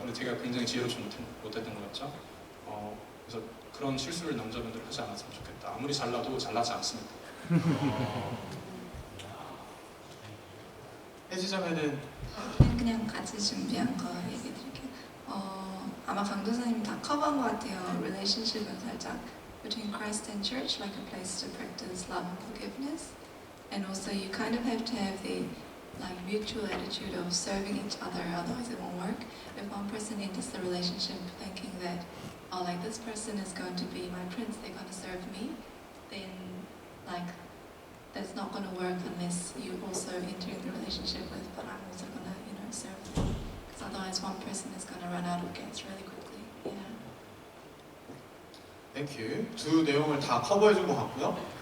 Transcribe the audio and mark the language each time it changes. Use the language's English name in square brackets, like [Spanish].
[Korean] 근데 제가 굉장히 지혜롭지 못했던 거였죠. 그래서 그런 실수를 남자분들 하지 않았으면 좋겠다. 아무리 잘나도 잘나지 않습니다. 해지자매는 그냥 같이 준비한 거 얘기 드릴게요. 아마 강도사님 다 커버한 것 같아요. [English] relationship은 [Korean] 살짝 [English] between Christ and church, like a place to practice love and forgiveness. And also you kind of have to have the like mutual attitude of serving each other, otherwise it won't work. If one person enters the relationship thinking that, like this person is going to be my prince, they're going to serve me, then like that's not going to work unless you also enter in the relationship with, but I'm also going to, serve them. Because otherwise one person is going to run out of gas really quickly. Yeah. 땡큐. [Korean] 두 내용을 다 커버해준 것 같고요.